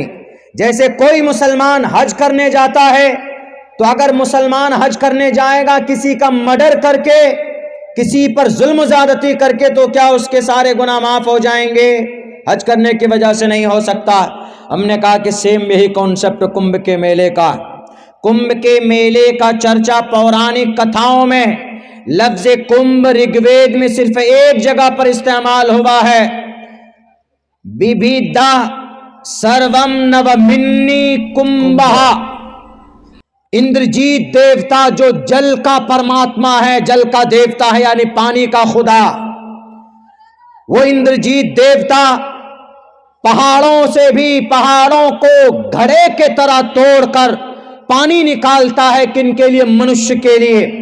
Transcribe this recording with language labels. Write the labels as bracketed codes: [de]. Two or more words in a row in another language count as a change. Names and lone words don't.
[ur] جیسے کوئی مسلمان حج کرنے جاتا ہے تو اگر مسلمان حج کرنے جائے گا کسی کا مرڈر کر کے، کسی پر ظلم و زیادتی کر کے، تو کیا اس کے سارے گناہ معاف ہو جائیں گے؟ حج کرنے کی وجہ سے نہیں ہو سکتا. ہم نے کہا کہ سیم یہی کانسیپٹ کمبھ کے میلے کا. کمبھ کے میلے کا چرچا پورانک کتھاؤں میں، لفظ کمبھ رگ وید میں صرف ایک جگہ پر استعمال ہوا ہے، [sa] बिभेद सर्वम् नवमिन् कुम्भा. [ur] اندرجیت دیوتا جو جل کا پرماتما ہے، جل کا دیوتا ہے، یعنی پانی کا خدا، وہ اندرجیت دیوتا پہاڑوں سے بھی، پہاڑوں کو گھڑے کے طرح توڑ کر پانی نکالتا ہے. کن کے لیے؟ منشیہ کے لیے.